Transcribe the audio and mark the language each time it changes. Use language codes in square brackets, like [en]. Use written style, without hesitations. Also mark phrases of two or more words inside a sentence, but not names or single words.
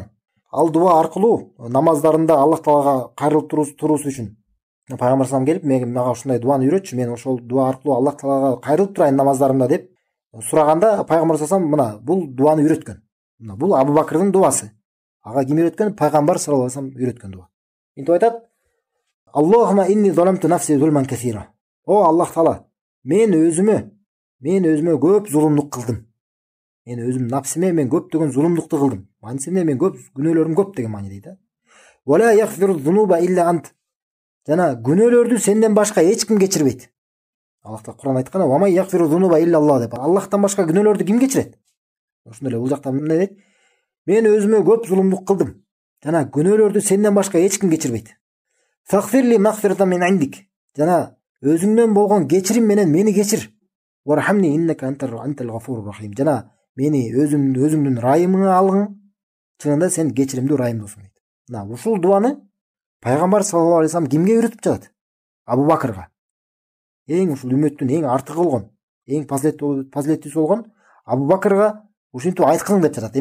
[ky] Ал дуа аркылуу намаздарында Аллах Таалага кайрылып туруусу үчүн пайгамбар саллаллаху келип, мага ушундай дуаны үйрөтчү, мен ошол дуа аркылуу Аллах Таалага кайрылып турайын намаздарымда деп сураганда, пайгамбар саллаллаху мына бул дуаны үйрөткөн. Мына бул Абу Бакрдын дуасы. Ага ким үйрөткөн? Пайгамбар [ar] صلى الله عليه وسلم [ky] үйрөткөн дуа. Интип айтат: [ar] اللهم إني ظلمت نفسي ظلما كثيرا. [ky] О Аллах Таала, мен өзүмө көп зулумдук кылдым. Мен өзүм напсиме мен көптөгөн зулумдукту кылдым. Манисине мен көп күнөөлөрүм көп деген маани дейт. [ar] ولا يغفر الذنوب إلا أنت. [ky] Жана күнөөлөрдү сенден башка эч ким кечирбейт. Аллах Таала Кур'ан айткан: [ar] "ومن يغفر الذنوب إلا الله" [ky] деп. Аллахтан башка күнөөлөрдү ким кечирет? Ошондой эле бул жакта эмне дейт? Мен өзүмө көп зулумдук кылдым. Жана күнөөлөрдү сенден башка эч ким кечирбейт. [ar] فاغفر لي مغفرة من عندك. [ky] Жана өзүңдөн болгон кечирим менен мени кечир. [ar] وارحمني إنك أنت الغفور الرحيم. [ky] Жана мени өзүңдүн ырайымыңа алгың. Чынында сен кечиримдүү ырайымдуусуң дейт. Мына ушул дуаны пайгамбар [ar] صلى الله عليه وسلم [ky] кимге үйрөтүп жатат? Абу Бакырга. Эң ушул үммөттүн эң артыгы болгон, эң фазилеттүүсү болгон Абу Бакырга ушинтип айткың деп жатат.